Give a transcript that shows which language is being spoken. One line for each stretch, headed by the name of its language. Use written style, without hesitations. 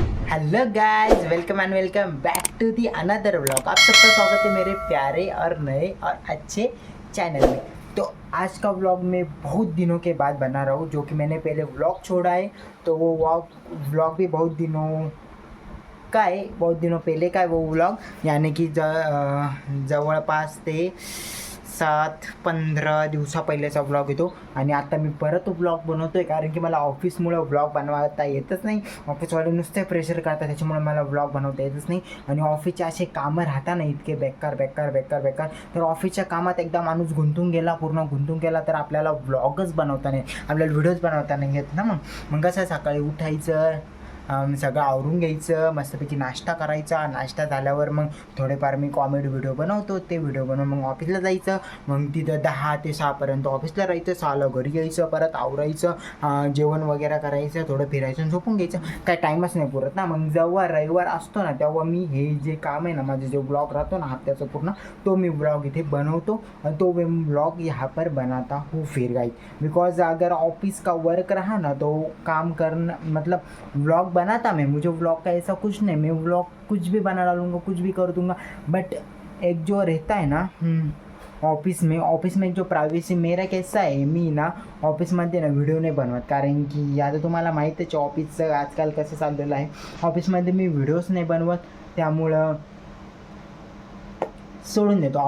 Hindi: Hello guys, welcome and welcome back to the another vlog. आप सबका स्वागत है मेरे प्यारे और नए और अच्छे चैनल में। तो आज का व्लॉग मैं बहुत दिनों के बाद बना रहा हूँ, जो कि मैंने पहले व्लॉग छोड़ा है। तो वो व्लॉग भी बहुत दिनों का आहे, बहुत दिनों पहिले का आहे वो व्लॉग, यानी की
Marathi: जवळपास ते 7-15 दिवसा पहिलेचा व्लॉग येतो। आणि आता मी परत व्लॉग बनवतो आहे, कारण की मला ऑफिसमुळं व्लॉग बनवता येतच नाही। ऑफिसवाले नुसते प्रेशर करतात, त्याच्यामुळे मला व्लॉग बनवता येतच नाही। आणि ऑफिसचे असे कामं राहतात ना, इतके बेकार बेकार बेकार बेकार, तर ऑफिसच्या कामात एकदा माणूस गुंतून गेला, पूर्ण गुंतून गेला, तर आपल्याला व्लॉगच बनवता नाही, आपल्याला व्हिडिओज बनवता नाही येत ना। मग कसं सकाळी उठायचं, सगळं आवरून घ्यायचं, मस्तपैकी नाश्ता करायचा, नाश्ता झाल्यावर मग थोडेफार मी कॉमेडी व्हिडिओ बनवतो, ते व्हिडिओ बनवून मग ऑफिसला जायचं। मग तिथं 10 ते 6 ऑफिसला राहायचं, 6ला घरी यायचं, परत आवरायचं, जेवण वगैरे करायचं, थोडं फिरायचं आणि झोपून घ्यायचं। काय टाईमच नाही पुरत ना। मग जेव्हा रविवार असतो ना, तेव्हा मी हे जे काम आहे ना, माझे जो ब्लॉग राहतो ना हफ्त्याचा पूर्ण, तो मी ब्लॉग इथे बनवतो
Hindi: और तो ब्लॉग यहाँ पर बनाता हूँ फिर गाइस। बिकॉज अगर ऑफिस का वर्क रहा ना, तो काम करना मतलब व्लॉग बनाता मैं, मुझे व्लॉग का ऐसा कुछ नहीं, मैं व्लॉग कुछ भी बना डालूँगा, कुछ भी कर दूँगा। बट एक जो रहता है ना ऑफिस में एक जो प्रायव्हसी मेरा कैसा
Marathi: आहे, मी ना ऑफिसमध्ये ना व्हिडिओ नाही बनवत, कारण की आता तुम्हाला माहीतच ऑफिसचं आजकाल कसं चाललेलं आहे। ऑफिसमध्ये मी व्हिडिओज नाही बनवत, त्यामुळं सोडून देतो।